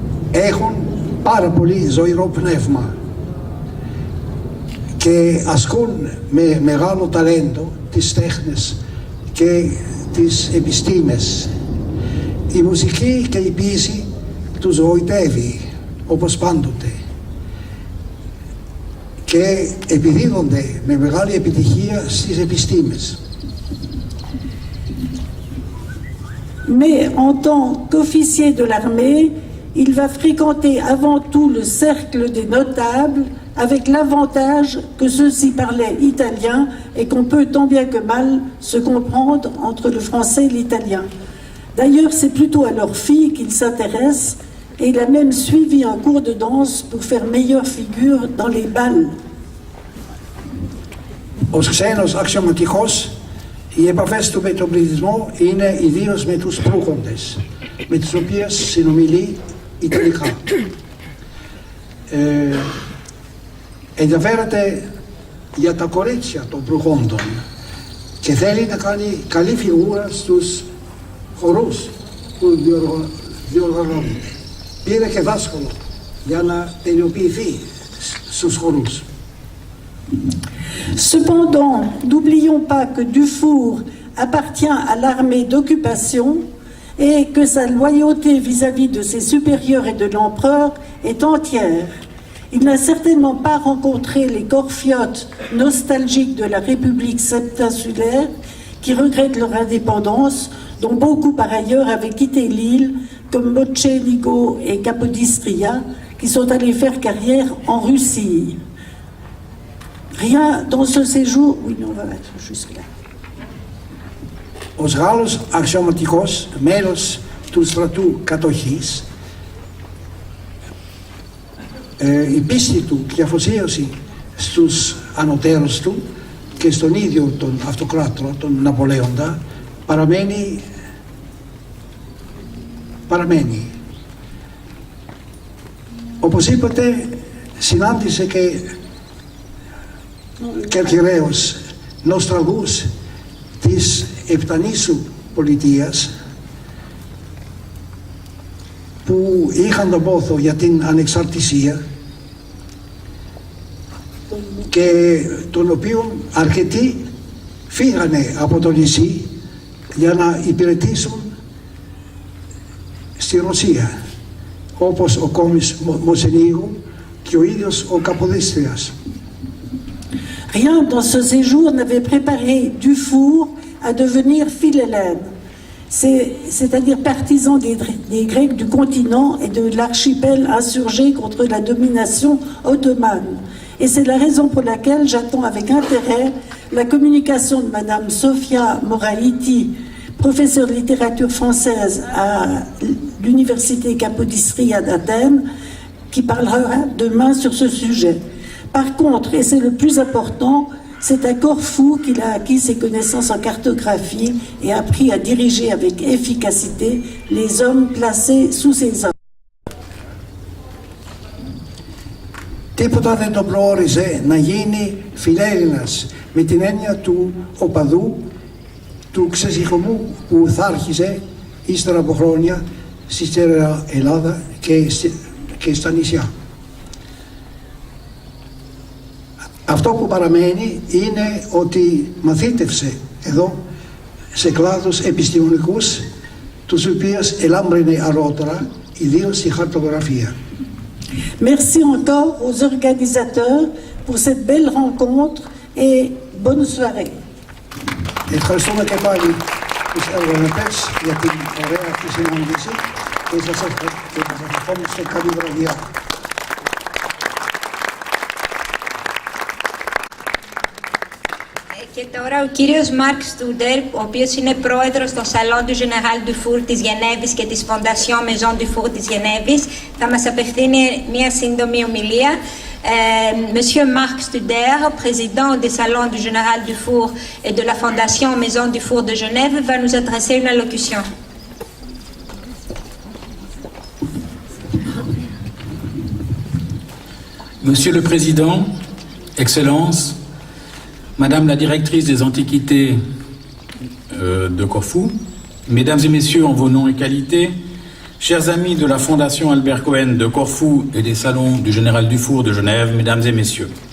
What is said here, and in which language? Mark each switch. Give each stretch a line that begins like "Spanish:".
Greek: Έχουν πάρα πολύ ζωηρό πνεύμα και ασκούν με μεγάλο ταλέντο τις τέχνες και τις επιστήμες. Η μουσική και η ποίηση τους γοητεύει όπως πάντοτε και επιδίδονται με μεγάλη επιτυχία στις επιστήμες.
French: Mais en tant qu'officier de l'armée, il va fréquenter avant tout le cercle des notables, avec l'avantage que ceux-ci parlaient italien et qu'on peut tant bien que mal se comprendre entre le français et l'italien. D'ailleurs, c'est plutôt à leur fille qu'il s'intéresse et il a même suivi un cours de danse pour faire meilleure figure dans les bals.
Greek: Ως ξένος αξιωματικός, οι επαφές του με τον πληθυσμό είναι ιδίως με τους προύχοντες, με τους οποίους συνομιλεί ιταλικά. Ενδιαφέρεται για τα κορίτσια των προύχοντων και θέλει να κάνει καλή φιγούρα στους χορούς που διοργανώνει. Πήρε και δάσκαλο για να τελειοποιηθεί στους χορούς.
French: Cependant, n'oublions pas que Dufour appartient à l'armée d'occupation et que sa loyauté vis-à-vis de ses supérieurs et de l'empereur est entière. Il n'a certainement pas rencontré les corfiotes nostalgiques de la République septinsulaire qui regrettent leur indépendance, dont beaucoup par ailleurs avaient quitté l'île, comme Mocenigo et Capodistria, qui sont allés faire carrière en Russie. Rien dans ce séjour... Oui, non, on va mettre jusque-là.
Greek: Ως Γάλλος αξιωματικός, μέλος του στρατού κατοχής, η πίστη του και η αφοσίωση στους ανωτέρους του και στον ίδιο τον αυτοκράτορα, τον Ναπολέοντα, παραμένει. Όπως είπατε, συνάντησε και Κερκυραίους νοσταλγούς της Επτανήσου πολιτείας που είχαν τον πόθο για την ανεξαρτησία και των οποίων αρκετοί φύγανε από το νησί για να υπηρετήσουν στη Ρωσία, όπως ο κόμις Μοσενίγου και ο ίδιος ο Καποδίστριας.
French: Rien dans ce séjour n'avait préparé Dufour à devenir philhellène, c'est-à-dire partisan des Grecs du continent et de l'archipel insurgé contre la domination ottomane. Et c'est la raison pour laquelle j'attends avec intérêt la communication de Madame Sofia Moraiti, professeure de littérature française à l'université Capodistria d'Athènes, qui parlera demain sur ce sujet. Par contre, et c'est le plus important, c'est à Corfou qu'il a acquis ses connaissances en cartographie et appris à diriger avec efficacité les hommes placés sous ses ordres.
Greek: Τίποτα δεν τον προόριζε να γίνει φιλέλληνας με την έννοια του οπαδού, του ξεσηκωμού που θα άρχιζε ύστερα από χρόνια στη Στέρεα Ελλάδα και στα νησιά. Αυτό που παραμένει είναι ότι μαθήτευσε εδώ σε κλάδους επιστημονικούς, τους οποίους ελάμπρυνε αργότερα, ιδίως στη χαρτογραφία.
French: Merci encore aux organisateurs pour cette belle rencontre et bonne soirée.
Greek: Ευχαριστούμε και πάλι τους οργανωτές για την ωραία αυτή συνάντηση και σας ευχόμαστε καλή βραδιά. Και τώρα ο κύριος Μάρκ Στούντερ, ο οποίος είναι πρόεδρος των Salon du Général du Four της Γενέβης και της Fondation Maison du Four της Γενέβης, θα μας απευθύνει μια σύντομη ομιλία.
French: Monsieur Marc Studer, président des Salons du Général du Four et de la Fondation Maison du Four de Genève, va nous adresser une allocution. Monsieur le Président, Excellences, Madame la directrice des Antiquités de Corfou, Mesdames et Messieurs en vos noms et qualités, chers amis de la Fondation Albert Cohen de Corfou et des Salons du Général Dufour de Genève, Mesdames et Messieurs.